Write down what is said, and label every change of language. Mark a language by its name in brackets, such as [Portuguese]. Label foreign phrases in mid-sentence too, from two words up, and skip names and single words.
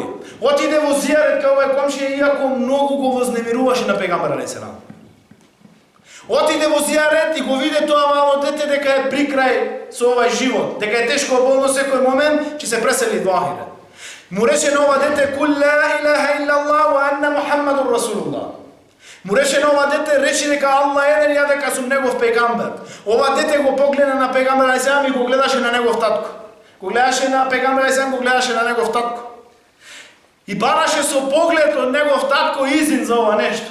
[Macedonian] Отиде во зијарет кај овој комшија иако многу го вознемируваше на пегамбер алейхиселам. Отиде во зијарет и го виде тоа мало дете дека е при крај со овај живот, дека е тешко болно секој момент, ќе се пресели во ахирет. Му рече на ова дете [Arabic] قل لا إله إلا الله وأن محمدا رسول الله. [Macedonian] Му рече на ова дете, речи дека Аллах еден, ја дека сум негов пегамбер. Ова дете го погледа на пегамбер алейхиселам и го гледаше на негов татко. Го гледаше на пегамбер алейхиселам, го гледаше на негов татко. И бараше со поглед од негов татко изин за ова нешто.